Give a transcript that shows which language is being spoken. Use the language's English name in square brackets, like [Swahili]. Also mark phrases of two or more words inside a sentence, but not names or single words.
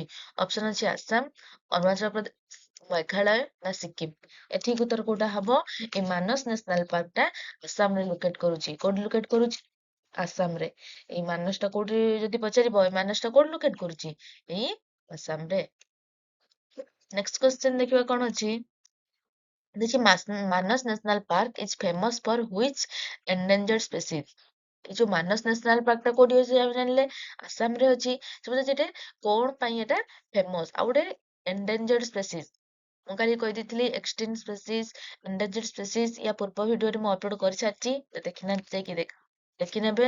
[Odia] ଅପସନ ଅଛି ଆସାମ, ଅରୁଣାଚଳ ପ୍ରଦେଶ, ମେଘାଳୟ ନା ସିକିମ। ଏଠିକ ଉତ୍ତର କୋଉଟା ହବ? ଏ ମାନସ ନ୍ୟାସନାଲ ପାର୍କଟା ଆସାମରେ ଲୋକେଟ କରୁଛି। କୋଉଠି ଲୋକେଟ କରୁଛି? ଆସାମରେ। ଏଇ ମାନସଟା କୋଉଠି ଯଦି ପଚାରିବ ଏ ମାନସଟା କୋଉଠି ଲୋକେଟ କରୁଛି? ଏଇ ଆସାମରେ। [English] next question [Odia] ଦେଖିବା କଣ ଅଛି। [English] देखिए Manas National Park is famous for which endangered species. [Odia] এই ଯୋଉ ମାନସ ନ୍ୟାସନାଲ ପାର୍କଟା କୋଉଠି ଅଛି ଆମେ ଜାଣିଲେ ଆସାମରେ ଅଛି। ସେଟା ସେଟା କଣ ପାଇଁ ଏଟା ଫେମସ? ଆଉ ଗୋଟେ [English] endangered species [Odia] ମୁଁ କାଲି କହିଦେଇଥିଲି [English] extinct species, endangered species [Odia] ୟା ପୂର୍ବ ଭିଡିଓରେ ମୁଁ ଅପଲୋଡ କରିସାରିଛି। ତ ଦେଖିନାହାନ୍ତି ଯାଇକି ଦେଖିନେବେ।